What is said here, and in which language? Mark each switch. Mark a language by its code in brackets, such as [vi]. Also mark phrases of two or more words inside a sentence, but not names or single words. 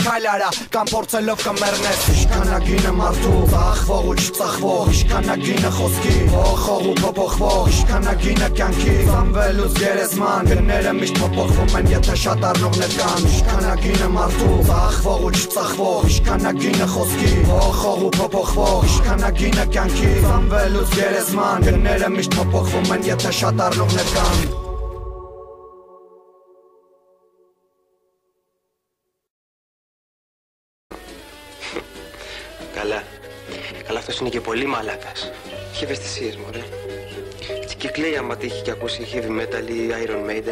[hy] քայլ արա կամ փորձելով կմեռնես Իշքանագինը մարդու ծախվող ու չծախվող Իշքանագինը խոսքի փոխող ու փոփոխվող Իշքանագինը կյանքի ծամվելուց գերեզման Գները միշտ փոփոխվում են եթե շատ առնողներ կան Իշքանագինը մարդու ծախվող ու չծախվող Իշքանագինը խոսքի փոխող ու փոփոխվող Իշքանագինը կյանքի ծամվելուց գերեզման Գները միշտ փոփոխվում են եթե շատ առնողներ կան [el] Καλά αυτός είναι και πολύ μαλάκας. Έχει ευαισθησίες μωρέ. Έτσι και κλαίει άμα τύχει και ακούσει [en] heavy metal [el] ή Iron Maiden.